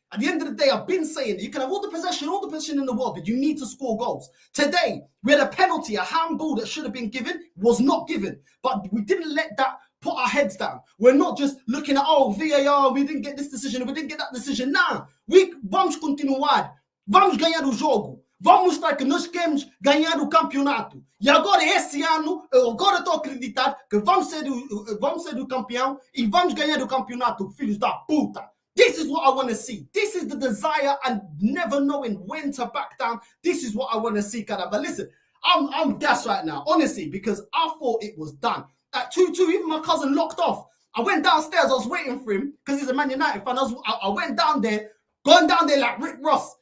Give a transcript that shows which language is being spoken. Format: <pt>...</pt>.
<en>At the end of the day, I've been saying that you can have all the possession in the world, but you need to score goals. Today, we had a penalty, a handball that should have been given, was not given. But we didn't let that put our heads down. We're not just looking at, oh, VAR, we didn't get this decision, we didn't get that decision.</en> <pt>Nah, vamos continuar. Vamos ganhar o jogo. Vamos mostrar que nós queremos ganhar o campeonato. E agora, esse ano, eu agora estou a acreditar que vamos ser o campeão e vamos ganhar o campeonato, filhos da puta.</pt> <en>This is what I want to see. This is the desire and never knowing when to back down. This is what I want to see, Kada. But listen, I'm gassed right now, honestly, because I thought it was done. At 2-2, even my cousin locked off. I went downstairs, I was waiting for him, because he's a Man United fan. I went down there, going down there like Rick Ross.</en>